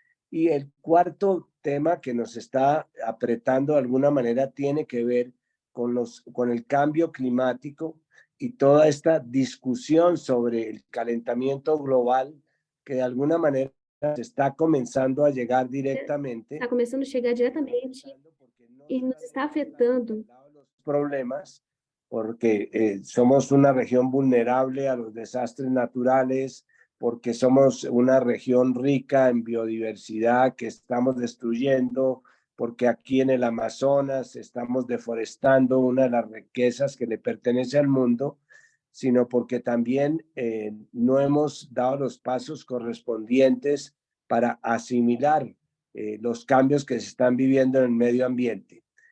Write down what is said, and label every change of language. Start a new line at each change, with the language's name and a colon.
Spanish: Y el cuarto tema que nos está apretando de alguna manera tiene que ver con el cambio climático y toda esta discusión sobre el calentamiento global, que de alguna manera se está comenzando a llegar directamente.
Portuguese: Está começando a chegar diretamente e nos está afetando.
Spanish: Los problemas, porque somos una región vulnerable a los desastres naturales, porque somos una región rica en biodiversidad que estamos destruyendo, porque aquí en el Amazonas estamos deforestando una de las riquezas que le pertenece al mundo, sino porque también no hemos dado los pasos correspondientes para asimilar los cambios que se están viviendo en el medio ambiente.